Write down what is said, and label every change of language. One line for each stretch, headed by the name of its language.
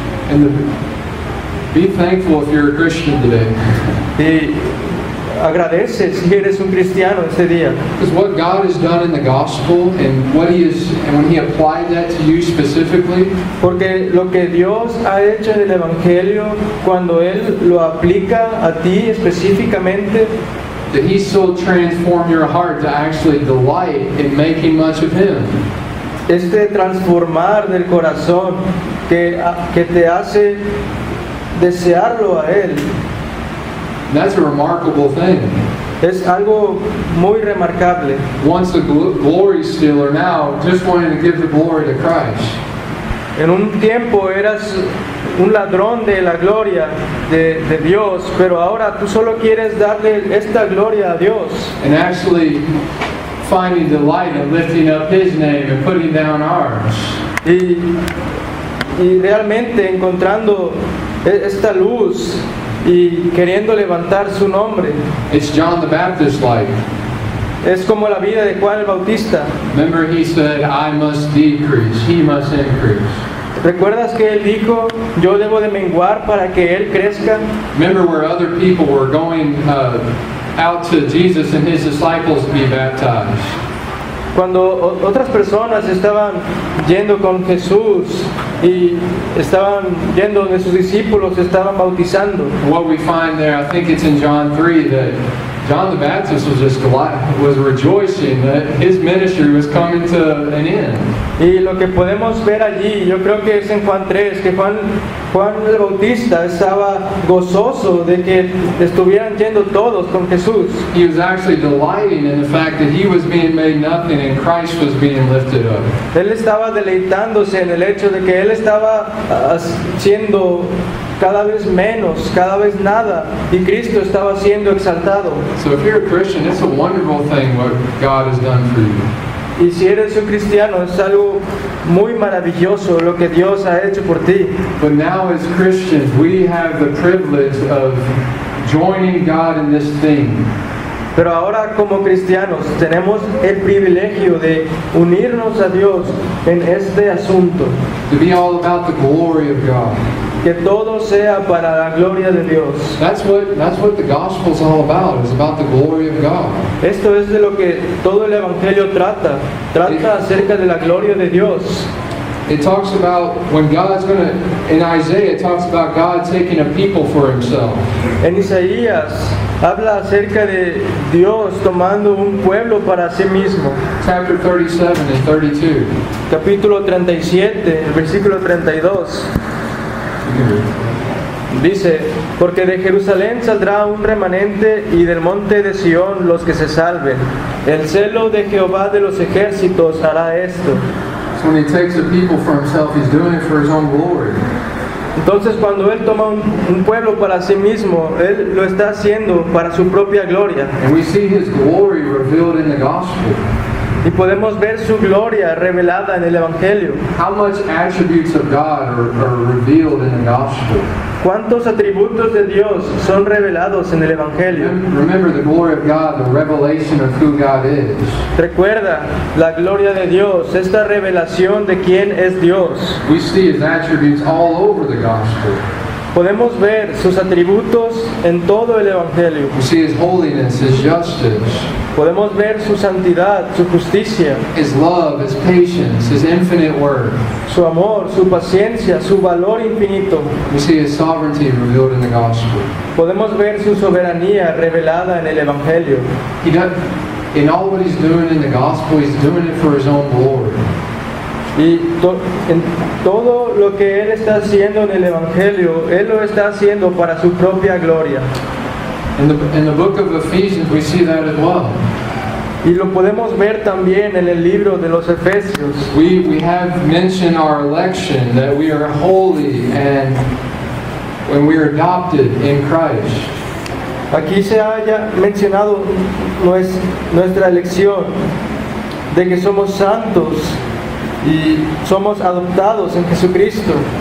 English: And be thankful if you're a Christian today.
Spanish: Y agradece si eres un cristiano este día.
English: Because what God has done in the gospel and when He applied that to you specifically,
Spanish: Porque lo que Dios ha hecho en el Evangelio, cuando Él lo aplica a ti específicamente,
English: that He so transformed your heart to actually delight in making much of Him.
Spanish: este transformar del corazón que te hace desearlo a Él,
English: That's a remarkable thing.
Spanish: es algo muy remarcable.
English: Once a glory stealer, now just wanting to give the glory to Christ.
Spanish: En un tiempo eras un ladrón de la gloria de Dios, pero ahora tú solo quieres darle esta gloria a Dios.
English: And actually finding delight in lifting up His name and putting down ours.
Spanish: Y realmente encontrando esta luz y queriendo levantar su nombre.
English: It's John the Baptist like.
Spanish: Es como la vida de Juan el Bautista.
English: Remember he said, I must decrease, He must increase.
Spanish: ¿Recuerdas que él dijo, yo debo de menguar para que él crezca?
English: Remember where other people were going out to Jesus and His disciples to be baptized.
Spanish: Cuando otras personas estaban yendo con Jesús y estaban yendo donde sus discípulos se estaban bautizando.
English: What we find there, I think it's in John 3, that John the Baptist was rejoicing that his ministry was coming to an end.
Spanish: Y lo que podemos ver allí, yo creo que es en Juan 3, que Juan el Bautista estaba gozoso de que estuvieran yendo todos con Jesús.
English: He was actually delighting in the fact that he was being made nothing and Christ was being lifted up.
Spanish: Él estaba deleitándose en el hecho de que él estaba siendo cada vez menos, cada vez nada, y Cristo estaba siendo exaltado.
English: So if you're a Christian, it's a wonderful thing what God has done for you.
Spanish: Y si eres un cristiano, es algo muy maravilloso lo que Dios ha hecho por ti.
English: But now as Christians, we have the privilege of joining God in this thing.
Spanish: Pero ahora como cristianos tenemos el privilegio de unirnos a Dios en este asunto.
English: To be all about the glory of God.
Spanish: Que todo sea para la gloria de Dios.
English: That's what the gospel's all about. It's about the glory of God.
Spanish: Esto es de lo que todo el Evangelio trata. Trata acerca de la gloria de Dios.
English: It talks about when God's in Isaiah, it talks about God taking a people for Himself.
Spanish: En Isaías habla acerca de Dios tomando un pueblo para sí mismo.
English: Chapter 37 and 32.
Spanish: Capítulo 37, el versículo 32. Dice, porque de Jerusalén saldrá un remanente y del monte de Sión los que se salven. El celo de Jehová de los ejércitos hará esto.
English: So when He takes a people for Himself, He's doing it for His own glory.
Spanish: Entonces cuando Él toma un pueblo para sí mismo, Él lo está haciendo para su propia gloria.
English: And we see His glory revealed in the gospel.
Spanish: Y podemos ver su gloria revelada en el Evangelio.
English: How much attributes of God are revealed in the gospel?
Spanish: ¿Cuántos atributos de Dios son revelados en el Evangelio?
English: Remember the glory of God, the revelation of who God is.
Spanish: Recuerda la gloria de Dios, esta revelación de quién es Dios.
English: We see His attributes all over the gospel.
Spanish: Podemos ver sus atributos en todo el Evangelio.
English: We see His holiness, His justice,
Spanish: Podemos ver su santidad, su justicia,
English: His love, His patience, His infinite worth.
Spanish: su amor, su paciencia, su valor infinito.
English: We see His sovereignty revealed in the gospel.
Spanish: Podemos ver su soberanía revelada en el Evangelio.
English: He does, in all what He's doing in the gospel, He's doing it for His own glory.
Spanish: Y en todo lo que Él está haciendo en el Evangelio, Él lo está haciendo para su propia gloria.
English: In the book of Ephesians, we see that as well.
Spanish: Y lo podemos ver también en el libro de los Efesios.
English: We have mentioned our election, that we are holy and when we are adopted in Christ.
Spanish: Aquí se haya mencionado nuestra elección, de que somos santos y somos adoptados en Jesucristo,